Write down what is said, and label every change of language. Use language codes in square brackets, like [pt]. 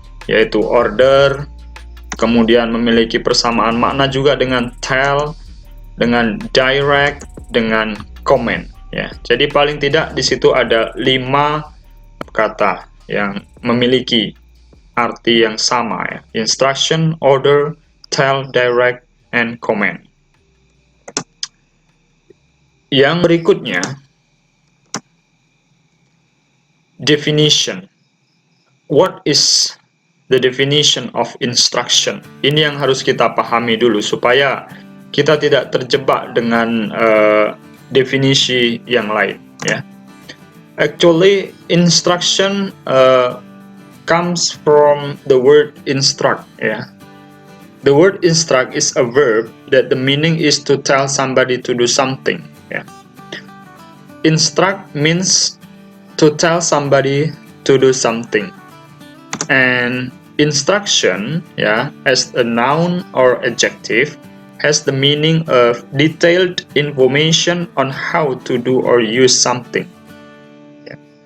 [id] Yaitu order, kemudian memiliki persamaan makna juga dengan tell, dengan direct, dengan command, ya. Jadi paling tidak di situ ada 5 kata yang memiliki arti yang sama, ya. [en] Instruction, order, tell, direct, and command. [id] Yang berikutnya, definition. [en] What is the definition of instruction? [id] Ini yang harus kita pahami dulu supaya kita tidak terjebak dengan definisi yang lain, ya. [en] Actually, instruction comes from the word instruct, ya. The word instruct is a verb that the meaning is to tell somebody to do something, ya. Instruct means to tell somebody to do something, and instruction, ya, as a noun or adjective, has the meaning of detailed information on how to do or use something. Yeah.